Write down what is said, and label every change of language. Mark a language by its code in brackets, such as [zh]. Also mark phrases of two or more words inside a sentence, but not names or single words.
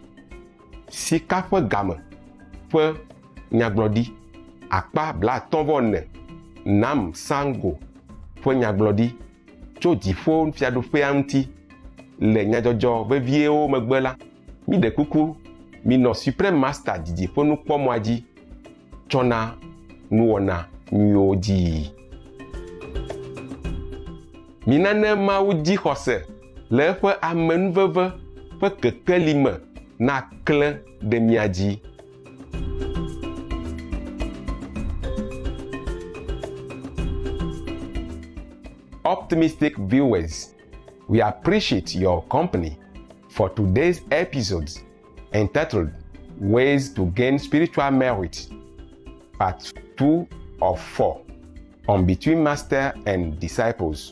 [ee] Sika ƒe game ƒe nyagblɔɖi akpa 54 Nam Sango ƒe nyagblɔɖi tso dziƒo fiaɖoƒea ŋuti le nyadzɔdzɔ veviewo megbe la, mi ɖe kuku minɔ Supreme Master didiƒonukpɔmɔa dzi tsɔna nuwɔna nyuiwo dzi. Minane Mawu dzixɔse le eƒe amenuveve ƒe kekeli me na klẽ ɖe mia dzi. [en] Optimistic viewers, we appreciate your company for today's episodes entitled Ways to Gain Spiritual Merit, Part 2 P2of4 on Between Master and Disciples.